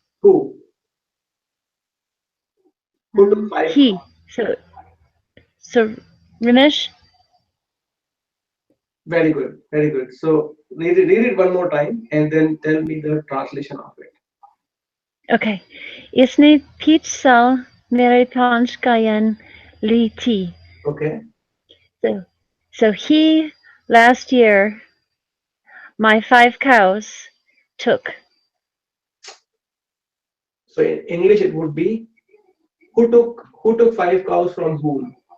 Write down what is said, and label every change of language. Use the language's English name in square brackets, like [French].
[English] Who took 5? He. So Ramesh. Very good. Very good. So read it one more time and then tell me the translation of it. Okay. [Hindi] इसने पिछले साल मेरे 5 गायन ली थी. [English] Okay. So he last year my 5 cows took. So in English it would be who took 5 cows from whom?